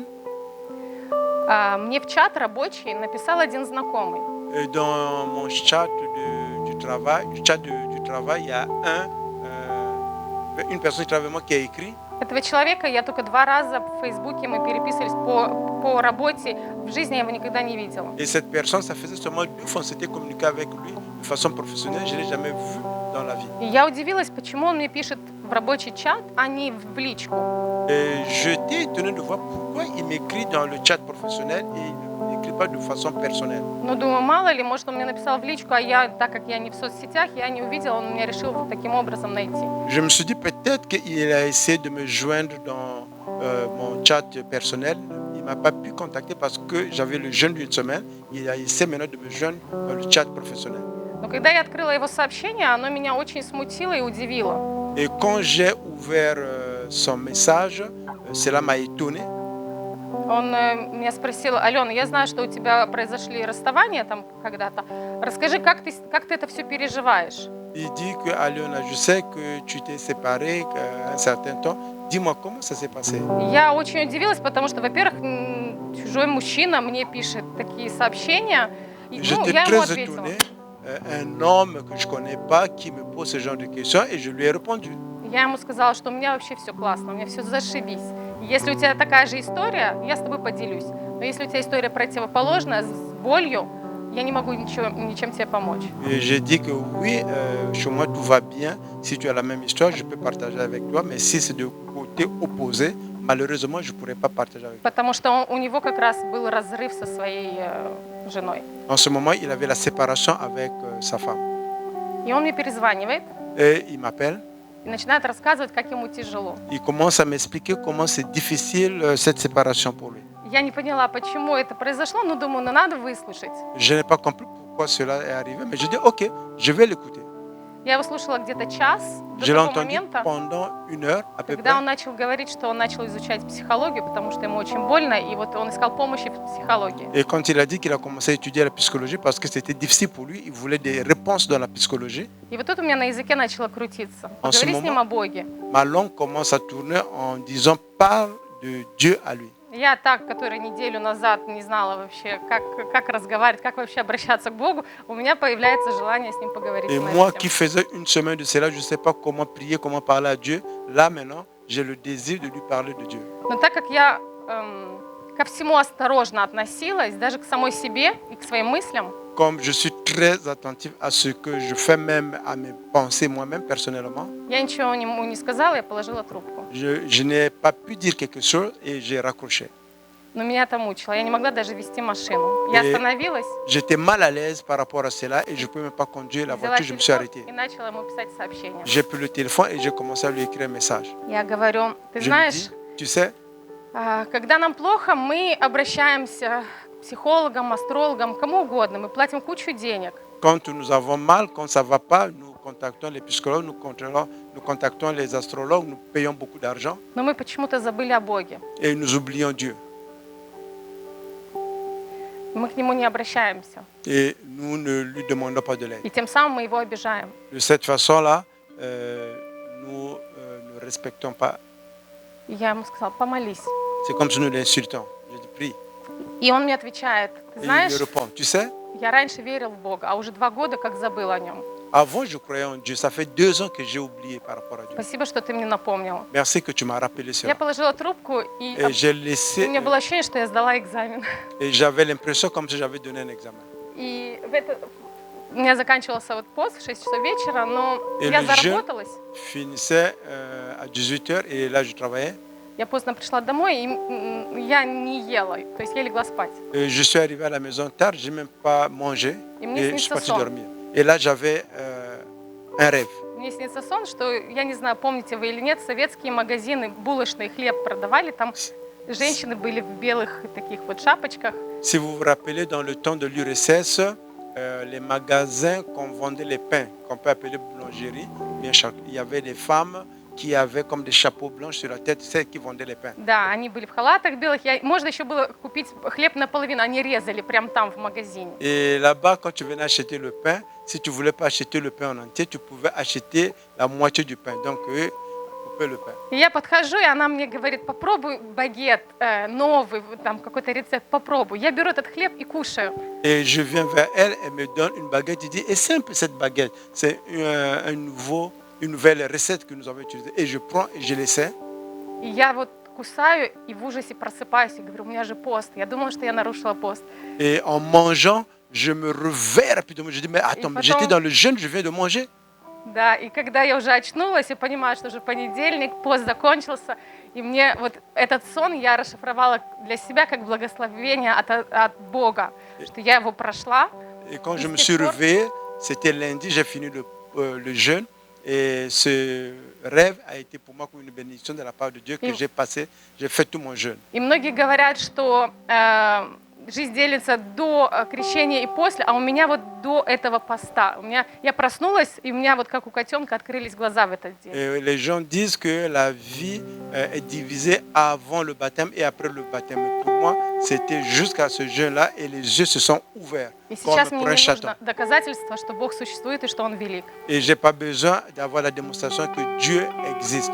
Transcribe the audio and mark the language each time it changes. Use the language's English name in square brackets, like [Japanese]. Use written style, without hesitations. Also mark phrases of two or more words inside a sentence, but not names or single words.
[Russian] мне в чат рабочий написал один знакомый. [French] dans mon chat du travail, il y a une personne qui travaille avec moi qui a écrit. [Russian] Этого человека я только 2 раза в Фейсбуке, мы переписывались по работе, в жизни я его никогда не видела. [French] Et cette personne, ça faisait seulement 2 fois qu'on s'était communiqué avec lui de façon professionnelle. Je ne l'ai jamais vu dans la vie. [Russian] И я удивилась, почему он мне пишет в рабочий чат, а не в личку. [French] Et j'étais étonné de voir pourquoi il m'écrit dans le chat professionnel et il ne m'écrit pas de façon personnelle. [Russian] Ну, думаю, мало ли, может, он мне написал в личку, а я, так как я не в соцсетях, я не увидела, он меня решил таким образом найти. [French] Je me suis dit peut-être qu'il a essayé de me joindre dans mon chat personnel. Il ne m'a pas pu contacter parce que j'avais le jeûne d'une semaine. Il a essayé maintenant de me joindre dans le chat professionnel. [Russian] Но когда я открыла его сообщение, оно меня очень смутило и удивило. [French] Et quand j'ai ouvert son message, cela m'a étonné. [Russian] Он меня спросил: Алена, я знаю, что у тебя произошли расставания там когда-то. Расскажи, как ты это все переживаешь? [French] Il dit que Aliona, je sais que tu t'es séparée un certain temps. Dis-moi comment ça s'est passé. [Russian] Я очень удивилась, потому что, во-первых, чужой мужчина мне пишет такие сообщения. И, [French] J'étais [Russian] я ему [French] très [Russian] ответила. [French] étonné. Un homme que je ne connais pas qui me pose ce genre de questions et je lui ai répondu. [Russian] Я ему сказала, что у меня вообще все классно, у меня все зашибись. Если у тебя такая же история, я с тобой поделюсь. Но если у тебя история противоположная, с болью, я не могу ничем тебе помочь. [French] Et j'ai dit que oui, chez moi tout va bien. Si tu as la même histoire, je peux partager avec toi. Mais si c'est de côté opposé, malheureusement, je ne pourrais pas partager avec toi. [Russian] Потому что у него как раз был разрыв со своей женой. [French] En ce moment, il avait la séparation avec sa femme. [Russian] И он мне перезванивает [French] Et il m'appelle. [Russian] и начинает рассказывать, как ему тяжело. [French] Il commence à m'expliquer comment c'est difficile cette séparation pour lui. [Russian] Я не поняла, почему это произошло, но думаю, ну надо выслушать. [French] Je n'ai pas compris pourquoi cela est arrivé, mais je dis ok, je vais l'écouter. [Russian] Я его слушала где-то час до [French] Je l'ai [Russian] того [French] entendu [Russian] момента, [French] pendant 1 heure à peu près. [Russian] когда он начал говорить, что он начал изучать психологию, потому что ему очень больно, и вот он искал помощи в психологии. [French] Et quand il a dit qu'il a commencé à étudier la psychologie parce que c'était difficile pour lui, il voulait des réponses dans la psychologie. [Russian] И вот тут у меня на языке начало крутиться. [French] En ce [Russian] Поговори с ним [French] moment- [Russian] о Боге. [French] Ma langue commence à tourner en disant parle de Dieu à lui. [Russian] Я так, которая неделю назад не знала вообще, как разговаривать, как вообще обращаться к Богу, у меня появляется желание с Ним поговорить. [French] Et [Russian] на [French] moi [Russian] эту [French] qui [Russian] тему. [French] faisais une semaine de cela, je ne sais pas comment prier, comment parler à Dieu. Là maintenant, j'ai le désir de lui parler de Dieu. [Russian] Но так как я ко всему осторожно относилась, даже к самой себе и к своим мыслям, [French] Comme je suis très attentif à ce que je fais, même à mes pensées moi-même personnellement, [Russian] я ничего ему не сказала, я положила трубку. [French] je n'ai pas pu dire quelque chose et j'ai raccroché. [Russian] Но меня это мучило, я не могла даже вести машину. Я [French] Et [Russian] остановилась, [French] j'étais mal à l'aise par rapport à cela et je ne pouvais même pas conduire la [Russian] взяла [French] voiture, je me suis [Russian] телефон [French] arrêté. [Russian] и начала ему писать сообщение. [French] J'ai pris le téléphone et j'ai commencé à lui écrire un message. [Russian] Я говорю, ты [French] Je lui [Russian] знаешь, [French] dis, tu sais, [Russian] когда нам плохо, мы обращаемся к психологам, астрологам, кому угодно, мы платим кучу денег. [French] quand nous avons mal, quand ça ne va pas, nous contactons les psychologues, nous contactons les astrologues, nous payons beaucoup d'argent [Russian] Но мы почему-то забыли о Боге. [French] et nous oublions Dieu. [Russian] Мы к Нему не обращаемся. [French] Et nous ne lui demandons pas de l'aide. [Russian] И тем самым мы Его обижаем. [French] De cette façon-là, nous ne respectons pas. [Russian] И я ему сказала, помолись. [French] C'est comme si nous l'insultons. Je dis, prie. [Russian] И он мне отвечает, ты [French] Et il [Russian] знаешь, [French] me répond, tu sais, [Russian] я раньше верил в Бога, а уже 2 года как забыл о Нем. [French] avant je croyais en Dieu. Ça fait 2 ans que j'ai oublié par rapport à Dieu. [Russian] Спасибо, что ты мне напомнил. [French] Merci que tu m'as rappelé [Russian] Я [French] cela. [Russian] положила трубку, и [French] Et j'ai [Russian] у [French] laissé, [Russian] меня было ощущение, что я сдала экзамен. [French] et j'avais l'impression comme si j'avais donné un examen. [Russian] И у меня заканчивался вот пост в 6 часов вечера, но [French] Et [Russian] я [French] le jeûne [Russian] заработалась. [French] finissait à 18h et là je travaillais. [Russian] Я поздно пришла домой, и я не ела, то есть я легла спать. [French] Et je suis arrivé à la maison tard, je n'ai même pas mangé [Russian] Et мне [French] et je suis [Russian] снится [French] parti [Russian] сон. [French] dormir. Et là j'avais un rêve. [Russian] Мне снится сон, что, я не знаю, помните вы или нет, советские магазины, булочный хлеб продавали, там женщины были в белых таких вот шапочках. [French] Si vous vous rappelez, dans le temps de l'URSS, les magasins qu'on vendait les pains, qu'on peut appeler boulangerie, bien il y avait des femmes qui avaient comme des chapeaux blancs sur la tête, celles qui vendaient les pains. [Russian] Да, они были в халатах белых. Можно еще было купить хлеб наполовину, они резали прямо там в магазине. [French] Et là-bas, quand tu venais acheter le pain, si tu ne voulais pas acheter le pain en entier, tu pouvais acheter la moitié du pain. Donc, eux coupaient le pain. [Russian] И я подхожу, и она мне говорит, попробуй багет новый, там какой-то рецепт, попробуй. Я беру этот хлеб и кушаю. [French] Et je viens vers elle, elle me donne une baguette. Elle dit, et simple cette baguette, c'est une nouvelle recette que nous avons utilisée. Et je prends et je l'essaie. [Russian] И я вот кусаю и в ужасе просыпаюсь и говорю, у меня же пост. Я думала, что я нарушила пост. [French] Et en mangeant, je me réveille rapidement. Je dis, mais attends, mais j'étais dans le jeûne, je viens de manger. [Russian] Да, и когда я уже очнулась и понимаю, что уже понедельник, пост закончился, и мне вот этот сон я расшифровала для себя как благословение от Бога, что я его прошла. [French] Et quand je me suis réveillé, c'était lundi, j'ai fini le jeûne. Et ce rêve a été pour moi comme une bénédiction de la part de Dieu que j'ai fait tout mon jeûne. [Russian] И многие говорят, что жизнь делится до крещения и после, а у меня вот до этого поста. Я проснулась, и у меня вот как у котенка открылись глаза в этот день. [French] Et les gens disent que la vie est divisée avant le baptême et après le baptême. Mais pour moi, c'était jusqu'à ce jeûne-là et les yeux se sont ouverts [Russian] И [French] comme [Russian] сейчас мне [French] pour un [Russian] не [French] chaton. [Russian] нужно доказательства, что Бог существует и что Он велик. [French] Et j'ai pas besoin d'avoir la démonstration que Dieu existe.